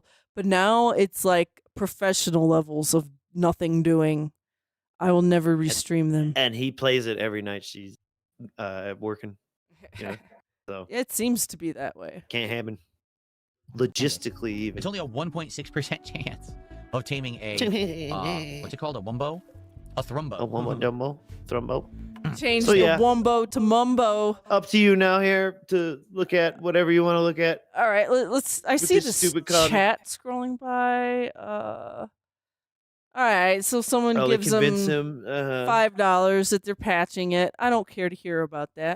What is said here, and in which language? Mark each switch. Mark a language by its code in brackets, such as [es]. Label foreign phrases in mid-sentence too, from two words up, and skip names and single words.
[en] But now it's like professional levels of nothing doing. I will never restream them. And he plays it every night she's working. So It seems to be that way. can't happen. Logistically, even. It's only a 1.6% chance of taming a... what's it called? A wumbo? A thrumbo. A thrumbo. Change So, the yeah. wumbo to mumbo. Up to you now here to look at whatever you want to look at. All right, let's. I see this this stupid comment. chat scrolling by. All right, so someone Probably gives convince them him. $5 that they're patching it. I don't care to hear about that.